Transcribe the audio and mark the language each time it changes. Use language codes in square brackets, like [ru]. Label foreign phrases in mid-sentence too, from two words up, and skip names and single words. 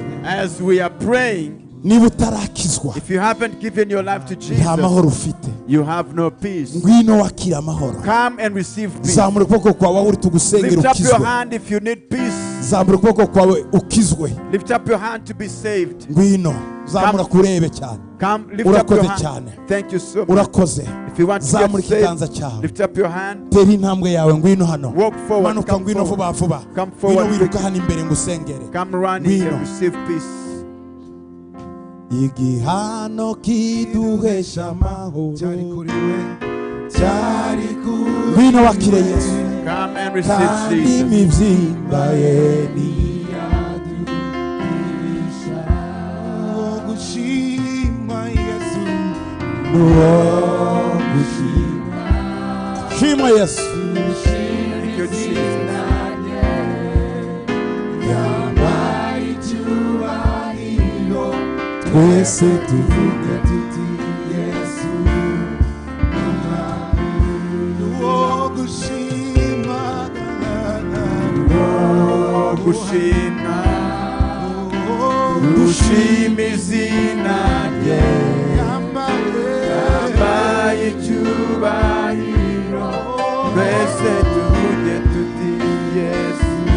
[en] As we are praying, [rw] niba utarakizwa [en] if you haven't given your life to [rw] nta [en] Jesus, [rw] mahoro ufite, [en] you have no peace. [rw] ngwino wakira amahoro. [en] Come and receive peace. [rw] Zamura ukuboko kwawe uri tugusengera [en] Lift up your [rw] ukizwe. [en] hand if you need peace. [rw] Zamura ukuboko kwawe ukizwe. [en] Lift up your hand to be saved. [rw] Ngwino zamura kurebe cyane. [en] Come, lift up your [rw] Urakoze [en] hand. [rw] cyane. [en] Thank you so much. [rw] Urakoze. [en] If you want to [rw] Zamura [en] get [rw] ikiganza [en] saved, [rw] cyawe. [en] lift up your hand. [rw] Tera intambwe yawe, ngwino hano. [en] Walk forward. [rw] Manuka, [en] Come [rw] ngwino [en] forward. [rw] vuba vuba. [en] Come [rw] Ngwino [en] forward. [rw] wiruka hano imbere ngusengere. [en] Come running [rw] Ngwino. [en] and receive peace. [rw] Igihano kiduhesha amahoro, ngwino wakire Yesu, [en] Come and receive [rw] kandi [en] Jesus. [rw] imibyimba ye nuwo gushima. Shima Yesu. [en] Thank you, Jesus. [rw] Twese tuvuge tuti Yesu nuwo gushima, Oh, gushima, gushima izina rye, yambaye icyubahiro, twese tuvuge tuti Yesu.